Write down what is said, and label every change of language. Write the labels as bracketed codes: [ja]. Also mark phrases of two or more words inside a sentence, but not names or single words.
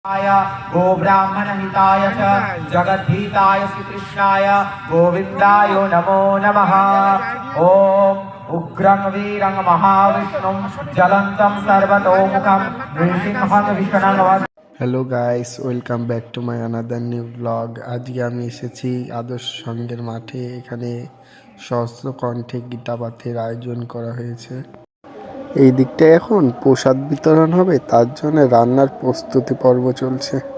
[sa] गो ब्राह्मण हिताय च जगद्धिताय श्रीकृष्णाय गोविन्दाय नमो नमः। ओम उग्रं वीरं महाविष्णुं जलन्तं सर्वतोमुखं नृसिंहं विष्णुं वन्दे। [en] hello guys, welcome back to my another new blog. [bn] আজকে আমি এসেছি আদর্শ সংঘের মাঠে। এখানে সহস্র কণ্ঠে গীতাপাঠের আয়োজন করা হয়েছে। এই দিকটায় এখন প্রসাদ বিতরণ হবে, তার জন্য রান্নার প্রস্তুতি পর্ব চলছে।